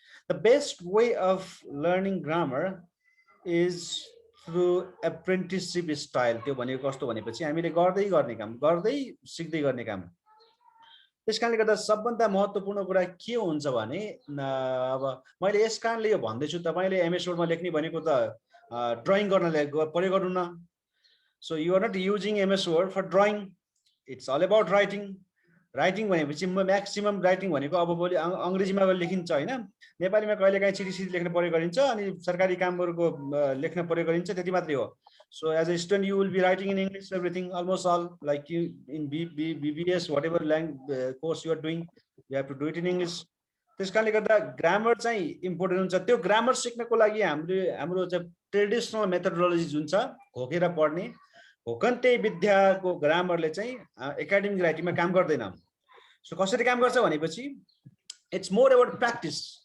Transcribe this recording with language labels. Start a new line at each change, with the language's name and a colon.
English: The best way of learning grammar is through apprenticeship style.
Nepali: त्यो भनेको कस्तो भनेपछि हामीले गर्दै गर्ने काम, गर्दै सिक्दै गर्ने काम। त्यस कारणले गर्दा सबभन्दा महत्त्वपूर्ण कुरा के हुन्छ भने अब मैले यस कारणले यो भन्दैछु, तपाईँले एमएस वर्डमा लेख्ने भनेको त ड्रइङ गर्नलाई प्रयोग गर्नु न।
English: So you are not using MS Word for drawing, it's all about writing.
Nepali: Writing भनेपछि म्याक्सिमम राइटिङ भनेको अब भोलि अङ्ग्रेजीमा लेखिन्छ होइन, नेपालीमा कहिलेकाहीँ चिठी लेख्न प्रयोग गरिन्छ, अनि सरकारी कामहरूको लेख्न प्रयोग गरिन्छ, त्यति मात्रै हो।
English: So as a student, you will be writing in English, everything, almost all, like you in BBS, whatever course you are doing, you have to do it in English.
Nepali: त्यस कारणले गर्दा ग्रामर चाहिँ इम्पोर्टेन्ट हुन्छ। त्यो grammar सिक्नको लागि हाम्रो चाहिँ traditional methodology जुन छ, घोकेर पढ्ने घोकन्ते विद्याको ग्रामरले चाहिँ एकाडेमिक राइटिङमा काम गर्दैन। सो कसरी काम गर्छ भनेपछि
English: It's more about practice.